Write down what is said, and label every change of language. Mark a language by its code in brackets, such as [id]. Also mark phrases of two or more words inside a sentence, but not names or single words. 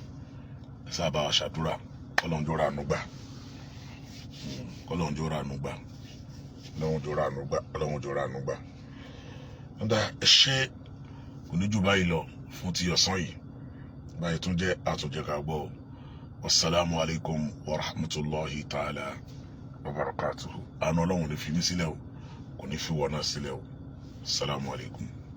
[yo] Ẹ sábà wa ṣàdúrà Ọlọ́run jọ̀ọ́ ràánú gbà. Ọlọ́run jọ̀ọ́ ràánú gbà. Ọlọ́run jọ̀ọ́ ràánú gbà. Ọlọ́run jọ̀ọ́ ràánú gbà. Ǹdà ẹ ṣé kò ní jù báyìí lọ fún ti ọ̀sán yìí. Báyìí tún jẹ́ àtúnjẹ ká gbọ́. [ar] والسلام عليكم ورحمة الله تعالى وبركاته. [yo] Àánú Ọlọ́run lè fi mí sílẹ̀ o, kò ní fi wọ́n náà sílẹ̀ o. [ar] السلام عليكم.